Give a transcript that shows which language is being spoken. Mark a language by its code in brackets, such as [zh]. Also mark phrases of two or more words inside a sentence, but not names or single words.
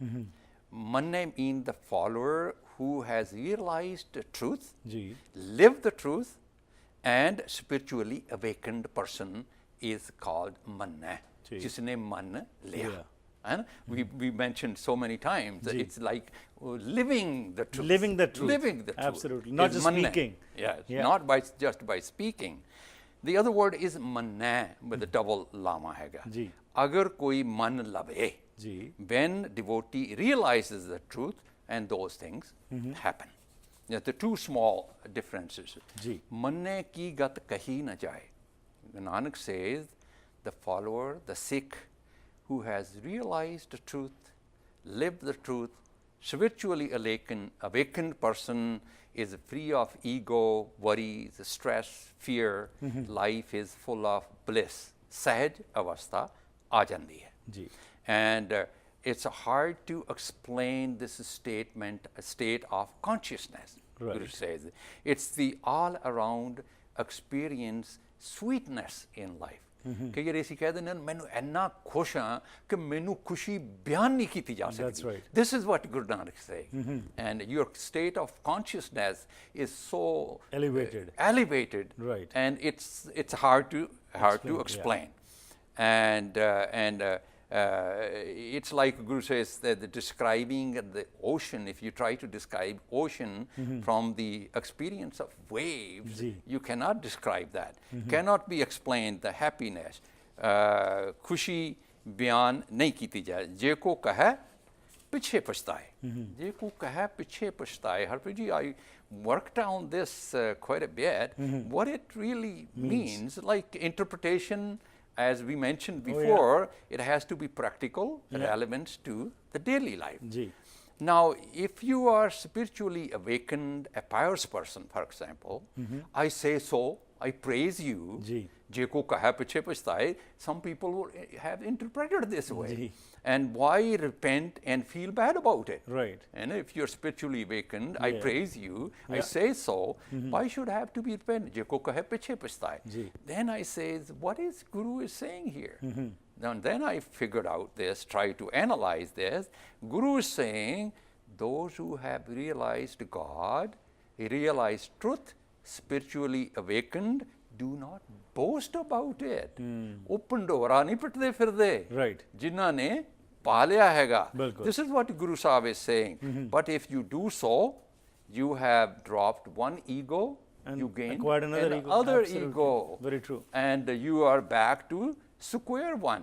[en] Manne means the follower who has realized the truth, lived the truth, and spiritually awakened person is called manne. [pa] ਜਿਸਨੇ ਮੰਨ ਲਿਆ. [en] And we mentioned so many times that it's like living the truth. Living the truth. Living the truth. Absolutely. Not just speaking. Yes. Not by just by speaking. The other word is manna with the double lama hega. [pa] ਅਗਰ ਕੋਈ ਮੰਨ ਲਵੇ. [en] When devotee realizes the truth, and those things happen. The 2 small differences. [pa] ਮੰਨੇ ਕੀ ਗਤਿ ਕਹੀ ਨ ਜਾਇ. [en] Nanak says, the follower, the Sikh, who has realized the truth, lived the truth, spiritually awakened person is free of ego, worries, stress, fear. Life is full of bliss. [pa] ਸਹਿਜ ਅਵਸਥਾ ਆ ਜਾਂਦੀ ਹੈ. [en] And it's hard to explain this state of consciousness. Guru says it's the all-around experience sweetness in life. [pa] ਕਈ ਵਾਰ ਅਸੀਂ ਕਹਿ ਦਿੰਦੇ ਹਾਂ ਮੈਨੂੰ ਇੰਨਾ ਖੁਸ਼ ਹਾਂ ਕਿ ਮੈਨੂੰ ਖੁਸ਼ੀ ਬਿਆਨ ਨਹੀਂ ਕੀਤੀ ਜਾ ਸਕਦੀ [en] right. This is what Guru Nanak is saying and your state of consciousness is so elevated Right. and it's hard to explain and it's like Guru says that describing the ocean, if you try to describe ocean from the experience of waves, you cannot describe that. Cannot be explained, the happiness. [pa] ਖੁਸ਼ੀ ਬਿਆਨ ਨਹੀਂ ਕੀਤੀ ਜਾਏ। ਜੇ ਕੋ ਕਹੈ, ਪਿਛੈ ਪਛੁਤਾਇ. ਜੇ ਕੋ ਕਹੈ, ਪਿਛੈ ਪਛੁਤਾਇ. [en] Harpreet ji, I worked on this quite a bit. What it really means, like interpretation, as we mentioned before, it has to be practical, relevant to the daily life. Now, if you are spiritually awakened, a pious person, for example, I say so, I praise you, [pa] ਜੇ ਕੋ ਕਹੈ ਪਿਛੈ ਪਛੁਤਾਇ, [en] some people would have interpreted this way. And why repent and feel bad about it? Right. And if you're spiritually awakened, I praise you, I say so, why should I have to be repentant? [pa] ਜੇ ਕੋ ਕਹੈ ਪਿਛੈ ਪਛੁਤਾਇ. [en] Then I say, what is Guru is saying here? Now, then I figured out this, try to analyze this. Guru is saying, those who have realized God, realized truth, spiritually awakened, do not boast about it. [pa] ਉਹ ਪੰਡੋਰਾ ਨਹੀਂ ਪਿੱਟਦੇ ਫਿਰਦੇ [en] Right. [pa] ਜਿਨ੍ਹਾਂ ਨੇ ਪਾ ਲਿਆ ਹੈਗਾ. ਬਿਲਕੁਲ. [en] This is what Guru Sahib is saying. But if you do so, you have dropped one ego, And you gain acquired another ego. another Absolutely. ego. Very true. And you are back to square one.